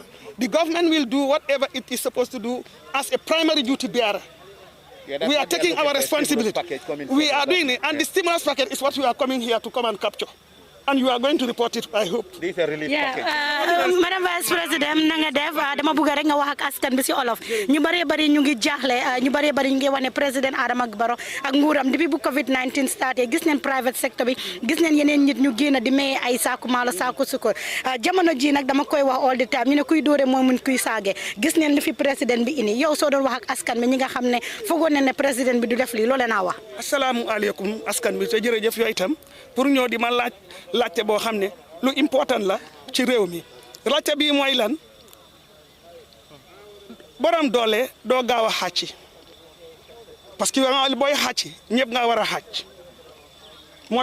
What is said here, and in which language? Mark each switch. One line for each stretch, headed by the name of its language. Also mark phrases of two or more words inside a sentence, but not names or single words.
English: The government will do whatever it is supposed to do as a primary duty bearer. We are taking our responsibility. We are doing it. And the stimulus package is what we are coming here to come and capture. and you are going to report it, I hope. This is a relief package. Madam Vice President
Wolof: na nga def dama bëgg rek nga wax ak askan bi ci olof ñu bari ñu ngi jaaxle ñu bari ñu ngi wane président Adama Barrow ak nguuram depuis bu COVID-19 starté gis neen
English: private sector
Wolof: bi gis neen yeneen nit ñu génn di may ay saaku maalo saaku sukkur jamono ji nag dama koy wax
English: all the time
Wolof: ñu ne kuy dóore mooy mun kuy saage gis neen li fi président bi indi yow soo doon wax ak askan bi ñi nga xam ne foogoon ne président bi du def lii loole naa wax. Asalaamualeykum askan bi te jërëjëf yooyu itam pour ñoo di ma laajte boo xam ne lu important la ci réew mi laajte bi mooy lan borom doole doo gaaw a xàcc parce que booy xàcc ñëpp nga war a xàcc moo